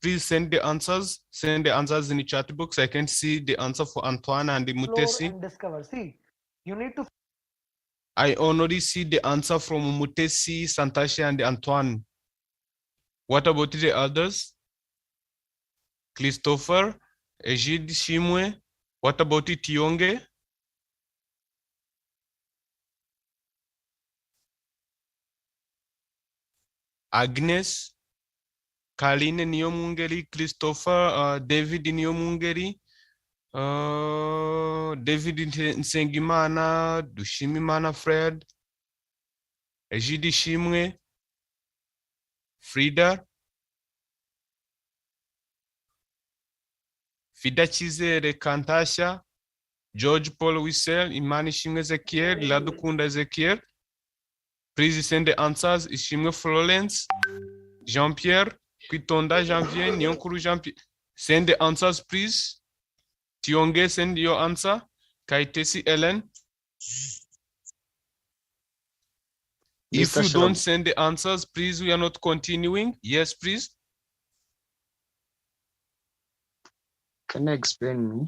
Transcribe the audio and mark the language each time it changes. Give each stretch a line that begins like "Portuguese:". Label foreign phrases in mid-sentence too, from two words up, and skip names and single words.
English: please send the answers. Send the answers in the chat box. I can see the answer for Antoine and the Mutesi. And discover. See, you need to. I already see the answer from Mutesi, Santashi, and Antoine. What about the others? Christopher, Egide Shimwe. What about Tionge? Agnes, Kaline Niomungeri, Christopher, David Niomungeri, David Nsengimana, Dushimimana Fred, Egide Shimwe, Frida, Fida Chizere Kantasha, George Paul Wissel, Imani Shimwe Ezekiel, Ladukunda Ezekiel. Please send the answers. Ishimwe Florence, Jean-Pierre, Kwitonda Janvier, Nyonkuru Jean-Pierre. Send the answers, please. Tionge, send your answer. Kaitesi Ellen. If Mr. you Shalom, don't send the answers, please, we are not continuing. Yes, please. can you explain me?